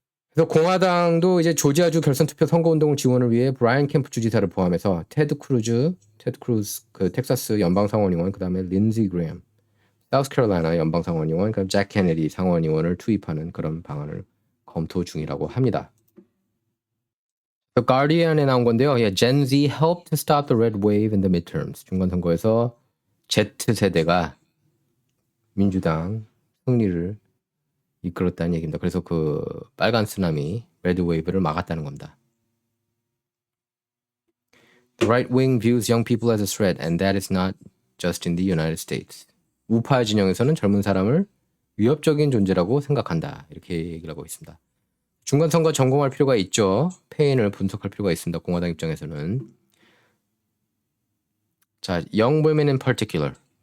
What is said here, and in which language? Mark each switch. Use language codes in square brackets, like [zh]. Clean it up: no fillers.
[ko] 그래서 공화당도 이제 조지아주 결선 투표 선거 운동을 지원을 위해 브라이언 캠프 주지사를 포함해서 테드 크루즈 그 텍사스 연방 상원의원, 그다음에 린지 그레엄 사우스캐롤라이나 연방 상원의원, 그다음 잭 케네디 상원의원을 투입하는 그런 방안을 검토 중이라고 합니다. The Guardian에 나온 건데요. [en] Gen Z helped stop the red wave in the midterms. [ko] 중간 선거에서 Z세대가 민주당 승리를 이끌었다는 얘기입니다. 그래서 그 빨간 쓰나미, 레드 웨이브를 막았다는 겁니다. [en] The right wing views young people as a threat, and that is not just in the United States. [ko] 우파 진영에서는 젊은 사람을 위협적인 존재라고 생각한다. 이렇게 얘기를 하고 있습니다. 중간 선거 점검할 필요가 있죠. 패인을 분석할 필요가 있습니다. 공화당 입장에서는. 자, [en] young women in particular.